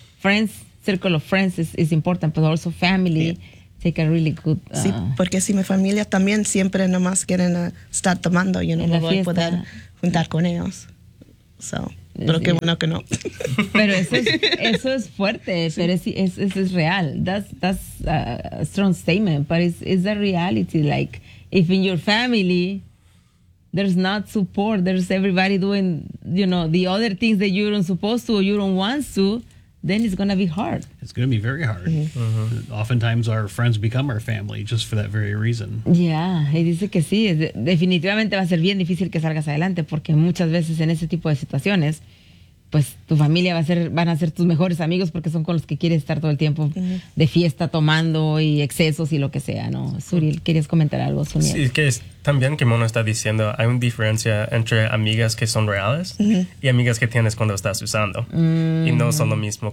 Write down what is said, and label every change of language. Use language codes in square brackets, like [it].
[en] friends, circle of friends is important, but also family. Yeah. Take a really good. [es] Sí, porque si mi familia también siempre nomás quieren estar tomando, yo no me voy a poder juntar con ellos. So, pero qué bueno que no. Pero eso es fuerte, sí. Pero es real. [en] That's a strong statement, but it's the reality. Like, if in your family there's not support, there's everybody doing, you know, the other things that you don't supposed to or you don't want to, then it's going to be hard. It's going to be very hard. Mm-hmm. Uh-huh. Oftentimes our friends become our family just for that very reason. [es] Yeah, y dice que sí. Definitivamente va a ser bien difícil que salgas adelante porque muchas veces en ese tipo de situaciones, pues tu familia van a ser tus mejores amigos porque son con los que quieres estar todo el tiempo de fiesta, tomando y excesos y lo que sea, ¿no? Suriel, ¿querías comentar algo, Suriel? Sí, es que también que Mona está diciendo, hay una diferencia entre amigas que son reales y amigas que tienes cuando estás usando. Mm. Y no son lo mismo.